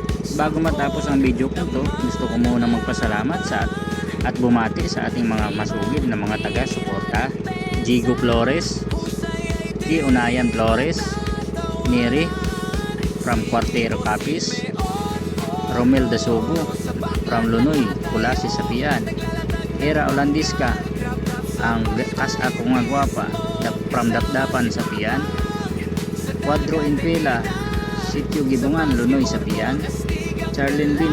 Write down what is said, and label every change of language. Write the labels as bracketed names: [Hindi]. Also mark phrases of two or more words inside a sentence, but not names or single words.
[Filipino] Bago matapos ang video ko to, gusto ko muna magpasalamat at bumati sa ating mga masugid na mga taga-suporta. Jigo Flores, Unayan Flores, Neri from Cuartero Capiz, Romel de Sobo from Lunoy, Kulasi Sapian, Era Olandiska, ang kas [Hiligaynon] ako nga gwapa [Filipino] from Dapdapan Sapian, Cuadro Infela, Sitio Gidungan, Lunoy Sapian, Charlene B.